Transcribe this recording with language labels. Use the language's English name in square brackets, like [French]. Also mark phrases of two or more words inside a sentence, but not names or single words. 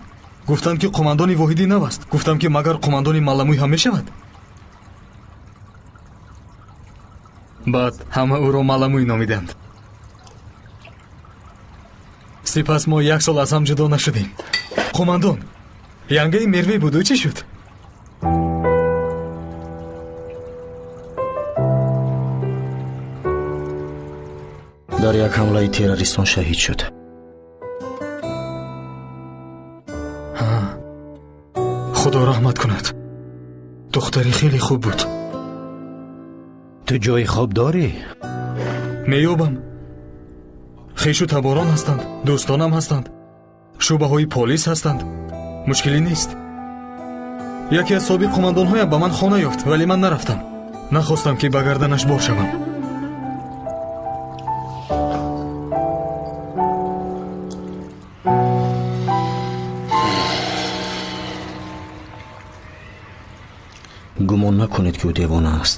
[Persian] گفتند که قماندانی واحدی نوست. گفتم که مگر قماندانی ملموی هم میشود؟ بعد همه او را ملموی نامیدند. سپس ما یک سال از هم جدا نشدیم. قماندان، [Tajik] янгаи мерве буду чӣ шуд? дар як ҳамлаи террористон шаҳид шуд. худо раҳмат кунад. духтари хеле хуб буд. [Persian] تو جای خواب داری؟ [Tajik] меёбам. хешу таборон ҳастанд, дӯстонам ҳастанд, шӯъбаҳои полис ҳастанд. мушкилӣ нест. яке аз собиқ қумандонҳоям ба ман хона ёфт, вале ман нарафтам. нахостам ки ба гарданаш бор шавам. гумон накунед ки ӯ девона аст.